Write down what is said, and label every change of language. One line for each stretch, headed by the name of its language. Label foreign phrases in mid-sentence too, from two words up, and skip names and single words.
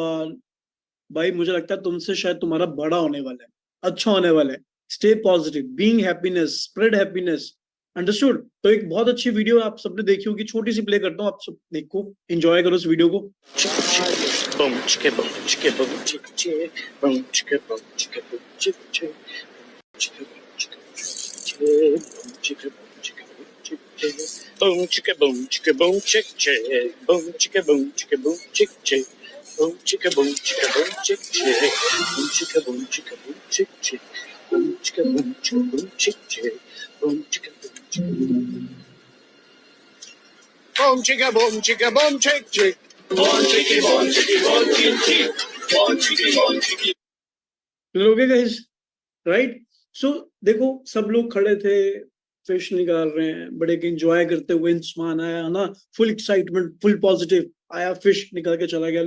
Hindi: भाई मुझे लगता है तुमसे शायद तुम्हारा बड़ा होने वाला है, अच्छा होने वाला है।
English: stay positive, being happiness, spread happiness.
Hindi: अंडरस्टूड? तो एक बहुत अच्छी वीडियो आप सबने देखी होगी, छोटी सी प्ले करता हूँ, आप सब देखो, एंजॉय करो इस वीडियो को। Boom, chicka, boom, chicka, boom, chicka, chick, boom, chicka, boom, chicka, boom, chicka, chick, chicka, boom, chicka, boom, chicka, boom, chicka, boom, chicka, boom, chick, chick, boom, chicka, boom, chicka, boom, chick, chick, boom, chicka, boom, chicka, boom, chick, chick, boom, chicka, boom, chicka, boom, chick, chick, boom, chicka, boom, chicka, boom, chick, chick, boom, chicka, boom, chicka, boom, chicka, boom, chicka, boom, chick, chick.
English: लोगे guys, right?
Hindi: सो देखो सब लोग खड़े थे, फिश निकाल रहे हैं, बड़े एंजॉय करते हुए इंसान आया ना,
English: full excitement, full positive
Hindi: आया, फिश निकल के चला गया।